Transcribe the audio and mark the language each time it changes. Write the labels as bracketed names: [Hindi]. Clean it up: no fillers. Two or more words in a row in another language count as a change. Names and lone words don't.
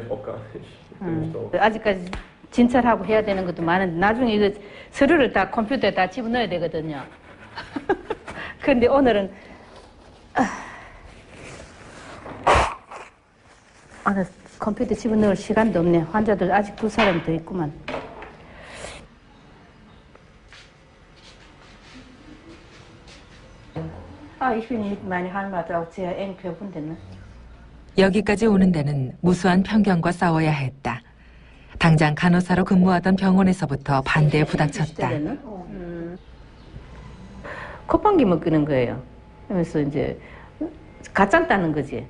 [Korean] 아직까지 진찰하고 해야 되는 것도 많은데 나중에 이거 서류를 다 컴퓨터에 다 집어넣어야 되거든요. 근데 오늘은 컴퓨터 집어넣을 시간도 없네. 환자들 아직 2사람 더 있구만. [German] Ich will mit meiner Heimat auch sehr eng verbunden. [Korean] 여기까지 오는 데는 무수한 편견과 싸워야 했다. 당장 간호사로 근무하던 병원에서부터 반대에 부닥쳤다. 콧방귀만 끄는 거예요. 그래서 이제 가짠다는 거지.